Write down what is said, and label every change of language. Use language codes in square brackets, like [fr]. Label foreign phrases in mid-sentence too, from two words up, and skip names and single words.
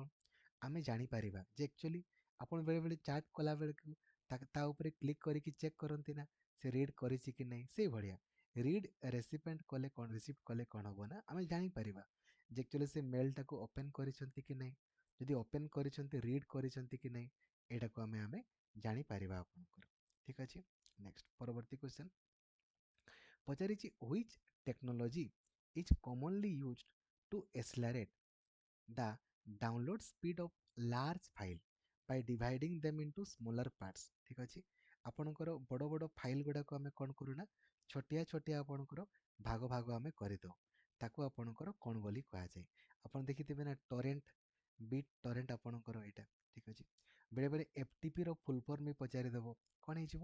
[or] ଆମେ ଜାଣିପାରିବା ଯେ ଆକ୍ଚୁଆଲି ଆପଣ ବେଳେବେଳେ ଚାଟ୍ କଲାବେଳକୁ ତା ଉପରେ କ୍ଲିକ୍ କରିକି ଚେକ୍ କରନ୍ତି ନା ସେ ରିଡ୍ କରିଛି କି ନାହିଁ, ସେଇଭଳିଆ [en] read recipient [or] କଲେ କ'ଣ, ରିସିପ୍ଟ କଲେ କ'ଣ ହେବ ନା ଆମେ ଜାଣିପାରିବା ଯେ ଆକ୍ଚୁଆଲି ସେ ମେଲ୍ଟାକୁ ଓପେନ୍ କରିଛନ୍ତି କି ନାହିଁ। ଯଦି ଓପେନ୍ କରିଛନ୍ତି, ରିଡ୍ କରିଛନ୍ତି କି ନାହିଁ, ଏଇଟାକୁ ଆମେ ଜାଣିପାରିବା ଆପଣଙ୍କର। ଠିକ୍ ଅଛି। ନେକ୍ସଟ, ପରବର୍ତ୍ତୀ କ୍ୱେଶ୍ଚନ୍ ପଚାରିଛି [en] which technology is commonly used to accelerate the download speed of large file by dividing them into smaller parts। [or] ଠିକ୍ ଅଛି। ଆପଣଙ୍କର ବଡ଼ ବଡ଼ ଫାଇଲ୍ ଗୁଡ଼ାକୁ ଆମେ କ'ଣ କରୁନା, ଛୋଟିଆ ଛୋଟିଆ ଆପଣଙ୍କର ଭାଗ ଭାଗ ଆମେ କରିଦେଉ। ତାକୁ ଆପଣଙ୍କର କ'ଣ ବୋଲି କୁହାଯାଏ? ଆପଣ ଦେଖିଥିବେ ନା ଟରେଣ୍ଟ, ବିଟ୍ ଟରେଣ୍ଟ ଆପଣଙ୍କର ଏଇଟା। ଠିକ୍ ଅଛି। ବେଳେବେଳେ FTPର [en] full form [or] ବି ପଚାରିଦେବ, କ'ଣ ହେଇଯିବ?